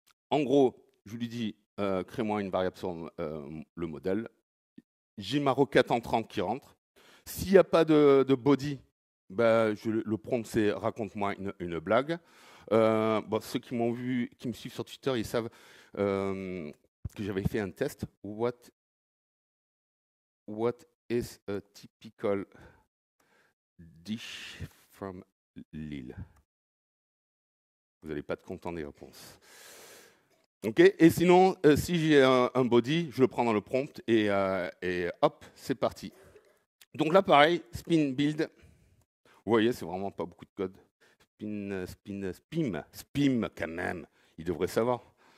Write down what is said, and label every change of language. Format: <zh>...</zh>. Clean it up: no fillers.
<fr>En gros, je lui dis, crée-moi une variable sur le modèle. J'ai ma requête entrante qui rentre. S'il n'y a pas de body, ben, le prompt, c'est raconte-moi une blague. Bon, ceux qui m'ont vu, qui me suivent sur Twitter, ils savent que j'avais fait un test.</fr> <en>What is a typical dish from Lille?</en> <fr>Vous n'allez pas être content des réponses. Ok. Et sinon, si j'ai un body, je le prends dans le prompt et hop, c'est parti. Donc là, pareil, spin build. Vous voyez, c'est vraiment pas beaucoup de code. Spim quand même. Il devrait savoir.</fr>